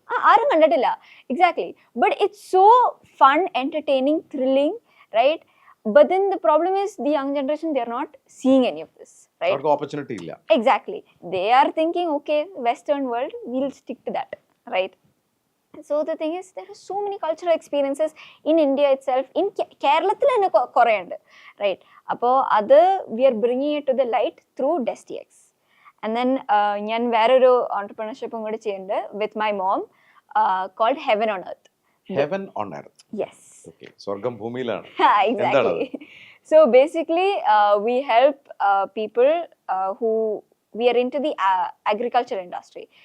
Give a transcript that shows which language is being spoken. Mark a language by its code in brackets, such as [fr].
[ml] ആരും കണ്ടിട്ടില്ല. [en] Exactly. But it's so fun, entertaining, thrilling, right? But then the problem is the young generation, they are not seeing any of this, right? [ml] അവർക്ക് opportunity ഇല്ല. [en] Exactly. They are thinking, okay, Western world, we'll stick to that, right? So the thing is, there are so many cultural experiences in India itself. [ml] In Keralathil തന്നെ കുറേ ഉണ്ട്, [en] right? [ml] അപ്പോൾ അത് [en] we are bringing it to the light through DestX. And then [ml] ഞാൻ വേറൊരു entrepreneurshipും കൂടി ചെയ്യുന്നുണ്ട് [en] with my mom called Heaven on Earth. Heaven on Earth. Yes. [ml] Okay, സ്വർഗം ഭൂമിയിലാണ്. [en] Exactly. So basically, we help people who we are into the agriculture industry.